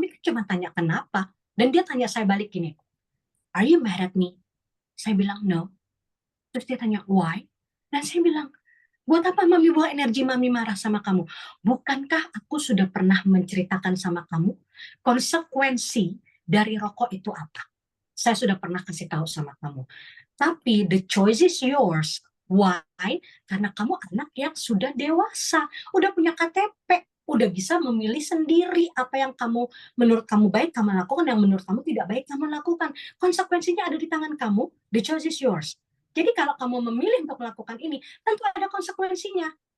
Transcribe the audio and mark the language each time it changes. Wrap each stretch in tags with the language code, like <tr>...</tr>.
<id>Mami cuma tanya kenapa. Dan dia tanya saya balik gini,</id> <en>are you mad at me?</en> <id>Saya bilang,</id> <en>no.</en> <id>Terus dia tanya,</id> <en>why?</en> <id>Dan saya bilang, buat apa Mami buang energi Mami marah sama kamu? Bukankah aku sudah pernah menceritakan sama kamu konsekuensi dari rokok itu apa? Saya sudah pernah kasih tahu sama kamu. Tapi</id> <en>the choice is yours. Why?</en> <id>Karena kamu anak yang sudah dewasa, udah punya KTP, udah bisa memilih sendiri apa yang menurut kamu baik kamu lakukan, yang menurut kamu tidak baik kamu lakukan. Konsekuensinya ada di tangan kamu.</id> <en>The choice is yours.</en> <id>Jadi kalau kamu memilih untuk melakukan ini, tentu ada konsekuensinya.</id>